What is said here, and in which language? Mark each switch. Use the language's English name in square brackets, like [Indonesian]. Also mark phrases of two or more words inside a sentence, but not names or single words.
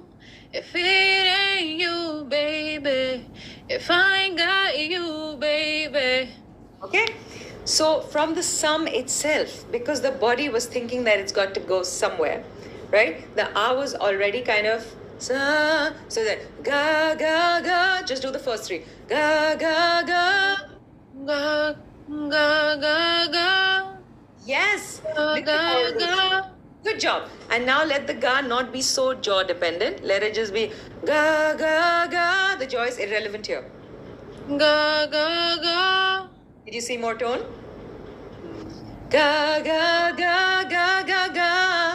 [English] If it ain't you, baby, if I ain't got you, baby. Okay, so from the sum itself, because the body was thinking that it's got to go somewhere, right? The ah was already kind of sa, so that ga ga ga. Just do the first three. Ga ga ga. Ga, Ga ga ga. Yes. Ga Lift the ga pauses. ga. Good job. And now let the ga not be so jaw dependent. Let it just be ga ga ga. The jaw is irrelevant here. Ga ga ga. Did you see more tone? Ga ga ga ga ga ga.